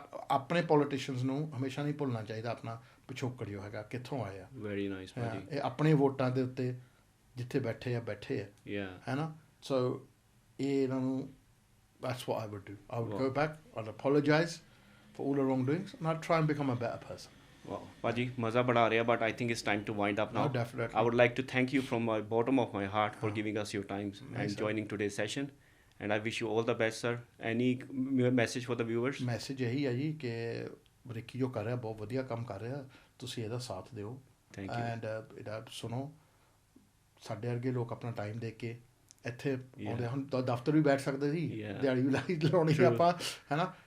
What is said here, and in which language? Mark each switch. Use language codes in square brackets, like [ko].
[pa] ਆਪਣੇ ਪੋਲੀਟੀਸ਼ੀਅਨਸ ਨੂੰ ਹਮੇਸ਼ਾ ਨਹੀਂ ਭੁੱਲਣਾ ਚਾਹੀਦਾ ਆਪਣਾ ਪਿਛੋਕੜ ਜੋ ਹੈਗਾ, ਕਿੱਥੋਂ ਆਏ ਆ। [en] Very nice. [pa] ਇਹ ਆਪਣੇ ਵੋਟਾਂ ਦੇ ਉੱਤੇ ਜਿੱਥੇ ਬੈਠੇ ਆ, ਹੈ ਨਾ। [en] so [pa] ਇਹ ਇਹਨਾਂ ਨੂੰ [en] that's what I would do. I would go back, I'd apologize for all the wrongdoings and I'd try and become a better person. Wow, Paji, [pa] maza bada aa raha, [en] but I think it's time to wind up now. No, definitely. I would like to thank you from the bottom of my heart for giving us your time and joining today's session. And I wish you all the best, sir. Any message for the viewers? [pa] Message ਇਹੀ ਹੈ ਜੀ ਕਿ ਰਿੱਕੀ ਜੋ ਕਰ ਰਿਹਾ ਬਹੁਤ ਵਧੀਆ ਕੰਮ ਕਰ ਰਿਹਾ, ਤੁਸੀਂ ਇਹਦਾ ਸਾਥ ਦਿਓ। ਐਂਡ ਇਹਦਾ ਸੁਣੋ। ਸਾਡੇ ਵਰਗੇ ਲੋਕ ਆਪਣਾ ਟਾਈਮ ਦੇ ਕੇ ਇੱਥੇ ਆਉਂਦੇ, ਹੁਣ ਤਾਂ ਦਫ਼ਤਰ ਵੀ ਬੈਠ ਸਕਦੇ ਸੀ, ਦਿਹਾੜੀ ਵੀ ਲਾਉਣੀ ਸੀ ਆਪਾਂ, ਹੈ ਨਾ।